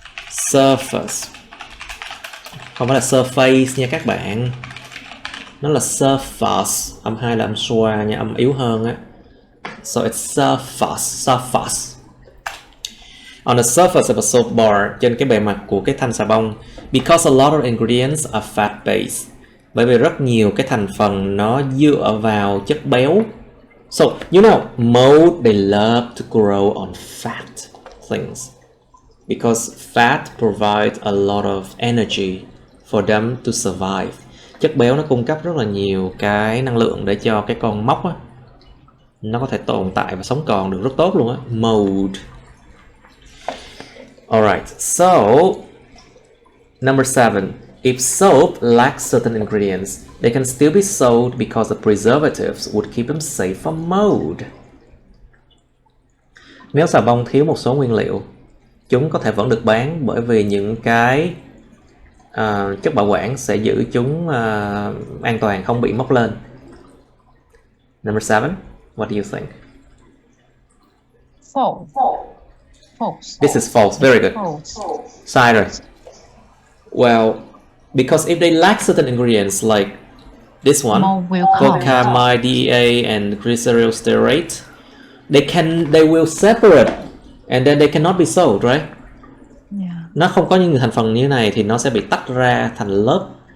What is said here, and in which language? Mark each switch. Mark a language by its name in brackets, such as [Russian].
[Vietnamese] Surface. Không phải là surface nha các bạn. Nó là surface. Âm 2 là âm xoa nha, âm yếu hơn á. [English] So it's surface. On the surface of a soap bar, [Vietnamese] trên cái bề mặt của cái thanh xà bông. [English] Because a lot of ingredients are fat-based. [Vietnamese] Bởi vì rất nhiều cái thành phần nó dựa vào chất béo. [English] So, you know, mold, they love to grow on fat things. Because fat provides a lot of energy for them to survive. [Vietnamese] Chất béo nó cung cấp rất là nhiều cái năng lượng để cho cái con mốc á, nó có thể tồn tại và sống còn được rất tốt luôn á. [English] Mold. Alright, so number 7. If soap lacks certain ingredients, they can still be sold because the preservatives would keep them safe from mold. [Vietnamese] Nếu xà bông thiếu một số nguyên liệu, chúng có thể vẫn được bán bởi vì những cái chất bảo quản sẽ giữ chúng an toàn, không bị mốc lên. [English] Number 7. What do you think? False. This is false. Very good. Cider. Well, because if they lack certain ingredients like this one, cocamide, DEA, and glycerol stearate, they will separate, and then they cannot be sold, right? Yeah. [Vietnamese] Nó không có những thành phần như thế này thì nó sẽ bị tách ra thành lớp.